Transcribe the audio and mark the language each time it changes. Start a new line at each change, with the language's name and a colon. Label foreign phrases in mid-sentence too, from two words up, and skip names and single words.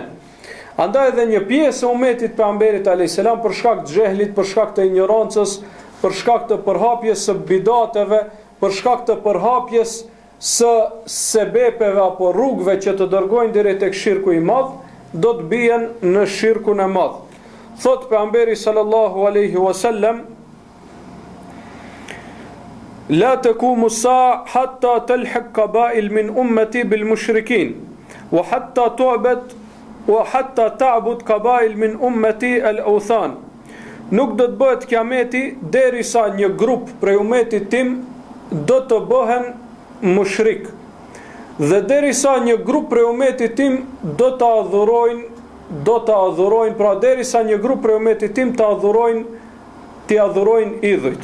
Albanian: Andaj edhe një pjesë e umetit pejgamberit
Arabic: عليه السلام
Albanian: për shkak të xehlit, për shkak të ignorancës, për shkak të përhapjes së bidateve, për shkak të përhapjes së sebepeve apo rrugëve që të dërgojnë drejt tek shirku i madh, do të bien në shirkun e madh. Thot pejgamberi
Arabic: صلى الله عليه وسلم لا تقوم الساعة حتى تلحق قبائل من أمتي بالمشركين وحتى تعبد وحتى تعبد قبائل من أمتي الأوثان.
Albanian: Nuk do të bëhet kiameti derisa një grup prej umetit tim do të bëhen mushrik. Dhe derisa një grup prej umetit tim do të adhurojnë, pra derisa një grup prej umetit tim të adhurojnë idhujt.